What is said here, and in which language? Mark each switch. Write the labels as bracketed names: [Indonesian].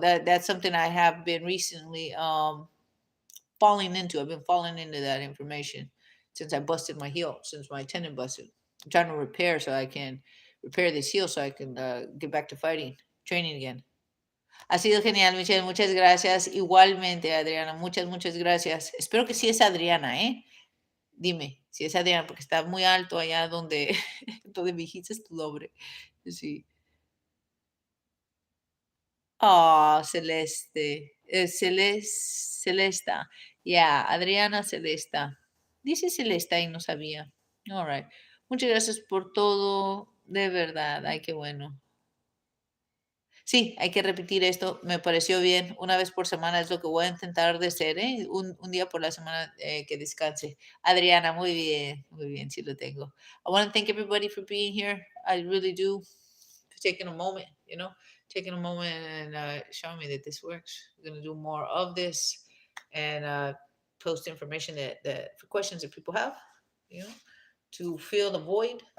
[English] That's something I have been recently falling into. I've been falling into that information since I busted my heel, since my tendon busted. I'm trying to repair so I can repair this heel so I can get back to fighting, training again. [Spanish] Ha sido genial, Michelle. Muchas gracias. Igualmente, Adriana. Muchas, muchas gracias. Espero que sí es Adriana, ¿eh? Dime si es Adriana, porque está muy alto allá donde, donde me dijiste tu nombre. Sí. Oh, Celeste. Celesta. [English] Yeah, [Spanish] Adriana Celesta. Dice Celesta y no sabía. [English] All right. [Spanish] Muchas gracias por todo. De verdad. Ay, qué bueno. Sí, hay que repetir esto, me pareció bien. Una vez por semana es lo que voy a intentar de hacer, ¿eh? Un día por la semana que descanse. Adriana, muy bien, sí lo tengo. [English] I want to thank everybody for being here. I really do. For taking a moment, taking a moment and showing me that this works. We're going to do more of this and post information that for questions that people have, you know, to fill the void.